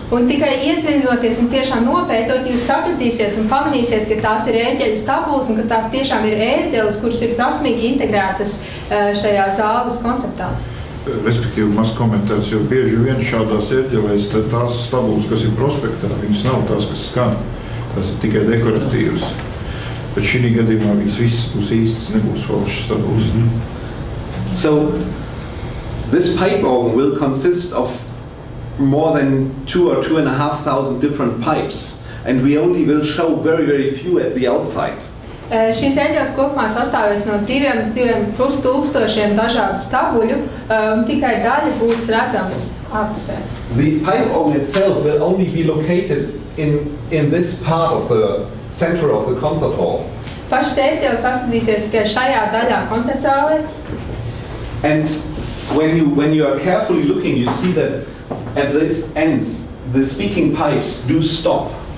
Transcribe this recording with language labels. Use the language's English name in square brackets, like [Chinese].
[Latvian] Un tikai iedziļinoties un tiešām nopētot, jūs sapratīsiet un pamanīsiet, ka tās ir ērģeļu stabulas un ka tās tiešām ir ērģeles, kuras ir prasmīgi integrētas šajā zāles konceptā. Respektīvi, maz komentārs, jo bieži vien šādās ērģelēs tās stabulas, kas ir prospektā, viņas nav tās, kas skan. Tas ir tikai dekoratīvas. Bet šī gadījumā viņas visas būs īstas, nebūs falšas stabulas. [English] So, this pipe organ will consist of more than 2,000 or 2,500 different pipes, and we only will show very, very few at the outside. [Latvian] Šīs ērģeles kopumā sastāvēs no 2,500 dažādu stabuļu, un tikai daļa būs redzams ārpusē. [English] The pipe organ itself will only be located in this part of the center of the concert hall. [Latvian] Pašas ērģeles atradīsies tikai šajā daļā koncertzālē. [English] And when you are carefully looking, you see that at these ends, the speaking pipes do stop.